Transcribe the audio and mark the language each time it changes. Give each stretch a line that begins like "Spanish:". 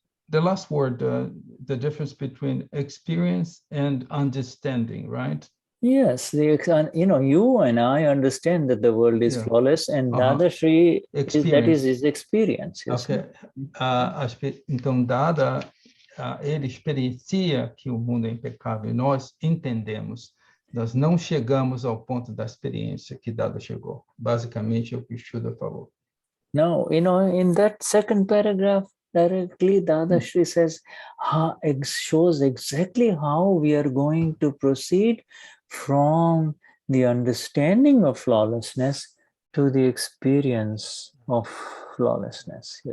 English: The last word, the difference between experience and understanding, right? Yes, you and I understand that the world is flawless, and Dadashri, that is his experience. Okay.
Portuguese: Então, Dada, ele experiencia que o mundo é impecável, e nós entendemos. Nós não chegamos ao ponto da experiência que Dada chegou. Basicamente, é o que o Shuddha falou.
English: Now, in that second paragraph, directly Dadashri says, shows exactly how we are going to proceed from the understanding of flawlessness to the experience of flawlessness.